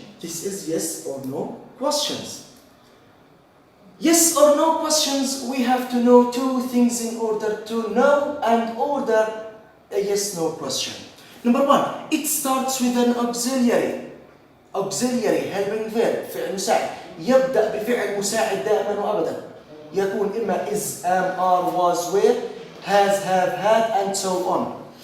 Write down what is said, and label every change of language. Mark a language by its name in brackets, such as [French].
[English] This is yes or no questions. Yes or no questions, we have to know 2 things in order to know and order a yes/no question. Number 1, it starts with an auxiliary. Auxiliary, helping verb, [Arabic] فعل مساعد. يبدأ بفعل مساعد دائما وأبدا. يكون إما [English] is, am, are, was, were, has, have, had, and so on.